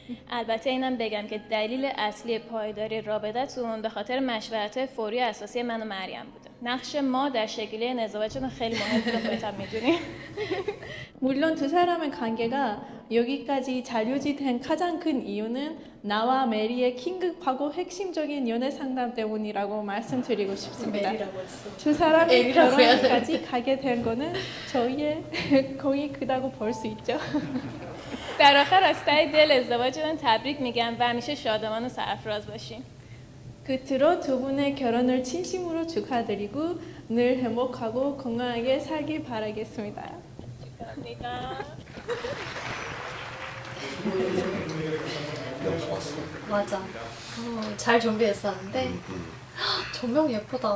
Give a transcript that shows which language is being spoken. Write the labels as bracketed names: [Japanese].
[Persian] البته اینم بگم که دلیل اصلی پایداری رابطتون به خاطر مشورت فوری اساسی من و مریم بوده. نقش ما در شکلی ازدواجتون خیلی مهمه خودت هم میدونی. [Korean] 물론 두 사람의 관계가 여기까지 잘 유지된 가장 큰 이유는 나와 메리의 긴급하고 핵심적인 연애 상담 때문이라고 말씀드리고 싶습니다. 메리라고 했어. 두 사람이 에리라고 해야 결혼까지 가게 된 거는 저희의 거의 크다고 볼 수 있죠. [Persian] در آخر از ته دل ازدواجتون تبریک میگم و همیشه شادمان و سرفراز باشین. [Korean] 끝으로 두 분의 결혼을 진심으로 축하드리고 늘 행복하고 건강하게 살길 바라겠습니다. 축하합니다. 너무 좋았어. 맞아. 잘 준비했었는데 조명 예쁘다.